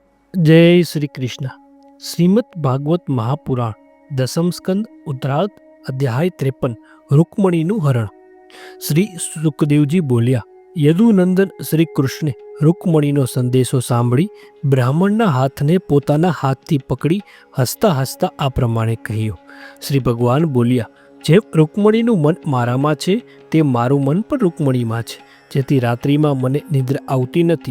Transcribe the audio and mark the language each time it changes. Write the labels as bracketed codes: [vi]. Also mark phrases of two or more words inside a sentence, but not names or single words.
[gu] જય શ્રી કૃષ્ણ। શ્રીમદ્ ભાગવત મહાપુરાણ દસમ સ્કંદ ઉત્તરાર્ધ અધ્યાય 53 रुक्मणीનું હરણ। શ્રી સુખદેવજી બોલ્યા, યદુનંદન શ્રી કૃષ્ણે રૂકમણીનો સંદેશો સાંભળી બ્રાહ્મણના હાથને પોતાના હાથથી પકડી હસતા હસતા આ પ્રમાણે કહ્યું। શ્રી ભગવાન બોલ્યા, જેમ રૂકમણીનું મન મારામાં છે તે મારું મન પણ રૂકમણીમાં છે, જેથી રાત્રિમાં મને નિદ્રા આવતી નથી।